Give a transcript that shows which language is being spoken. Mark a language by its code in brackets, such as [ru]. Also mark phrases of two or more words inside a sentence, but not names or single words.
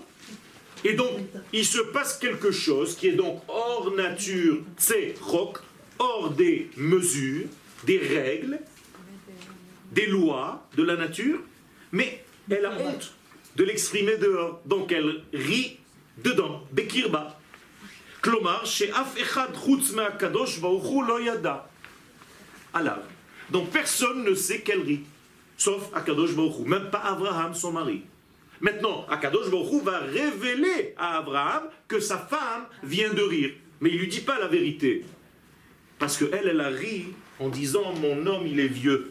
[fr] Et donc, il se passe quelque chose qui est donc hors nature, c'est chok, hors des mesures, des règles, des lois de la nature, mais elle a honte de l'exprimer dehors. Donc elle rit dedans, bekirba. [he] כלומר, שאף אחד חוץ מהקדוש ברוך הוא לא ידע. alav. [fr] Donc personne ne sait qu'elle rit, sauf Akadosh Baruch Hu, même pas Abraham, son mari. Maintenant, Akadosh Baruch Hu va révéler à Abraham que sa femme vient de rire. Mais il ne lui dit pas la vérité. Parce qu'elle, elle a ri en disant « mon homme, il est vieux ».